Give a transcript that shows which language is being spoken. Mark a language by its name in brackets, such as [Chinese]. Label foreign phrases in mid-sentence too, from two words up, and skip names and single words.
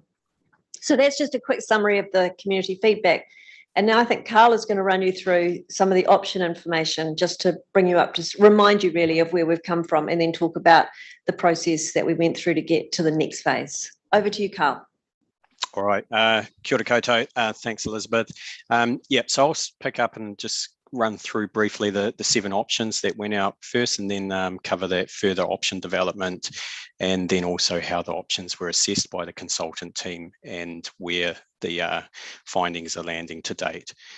[English] So that's just a quick summary of the community feedback. And now I think Carl is going to run you through some of the option information just to bring you up, just remind you really of where we've come from, and then talk about the process that we went through to get to the next phase. Over to you, Carl. All right. [Māori] Kia ora koutou. [English] Thanks, Elizabeth. So I'll pick up and just run through briefly the 7 options that went out first, and then cover that further option development, and then also how the options were assessed by the consultant team and where the findings are landing to date.